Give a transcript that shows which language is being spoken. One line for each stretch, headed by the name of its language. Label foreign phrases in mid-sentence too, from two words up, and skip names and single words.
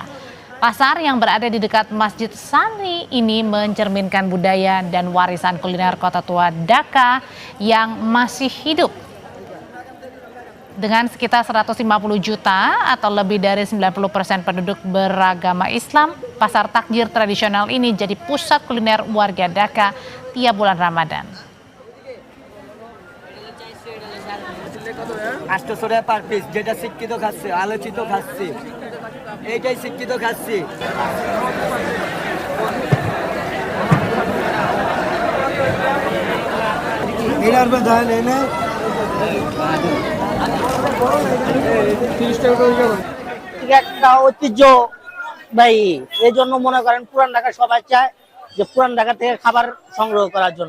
Indonesian: Pasar yang berada di dekat Masjid Sani ini mencerminkan budaya dan warisan kuliner kota tua Dhaka yang masih hidup. Dengan sekitar 150 juta atau lebih dari 90% penduduk beragama Islam, pasar takjil tradisional ini jadi pusat kuliner warga Dhaka tiap bulan Ramadan.
Bangla: 800 টাকা
English: per piece,
Bangla: যেটা শিক্ষিত খাচ্ছে, আলোচিত খাচ্ছে, এইটাই শিক্ষিত খাচ্ছে। এটার মধ্যে হয় না একটা ঐতিহ্যবাহী, এই জন্য মনে করেন পুরান ঢাকা সবাই চায় যে পুরান ঢাকা থেকে খাবার সংগ্রহ করার জন্য।